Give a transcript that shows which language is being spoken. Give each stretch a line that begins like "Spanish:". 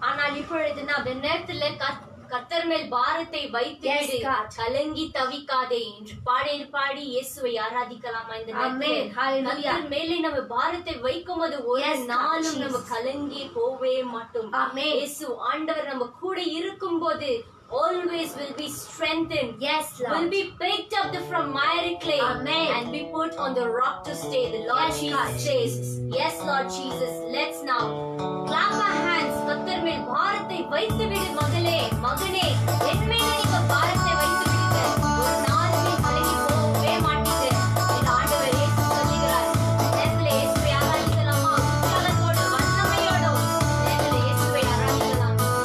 Tamil: ஆனால் இப்பொழுது நாம் இந்த நேரத்துல கர்த்தர் மேல் பாரத்தை வைத்து கலங்கி தவிக்காதே என்று பாடி இயேசுவை ஆராதிக்கலாமா? இந்த கர்த்தர் மேலே நம்ம பாரத்தை வைக்கும் போது ஒரு நாளும் நம்ம கலங்கி போவே மாட்டோம். இயேசு ஆண்டவர் நம்ம கூட இருக்கும் போது
English: always will be strengthened. Yes, Lord. Will be picked up from miry clay. Amen. And be put on the rock to stay. The Lord Jesus says, yes, Lord Jesus. Let's now clap our hands.
Tamil: கர்த்தர் மேல் பாரத்தை வைத்து விடு மகளே, மகனே, என் மேல நீங்க பாரத்தை வைத்து விடுங்க. ஒரு நாளுமே கலங்கி போகவே மாட்டீங்க. இந்த ஆண்டவர் இயேசு சொல்லுகிறார். நேரத்துல இயேசுவை ஆராதிக்கலாமா? உற்சாகத்தோடு, வல்லமையோடு நேரத்துல இயேசுவை ஆராதிக்கலாம்.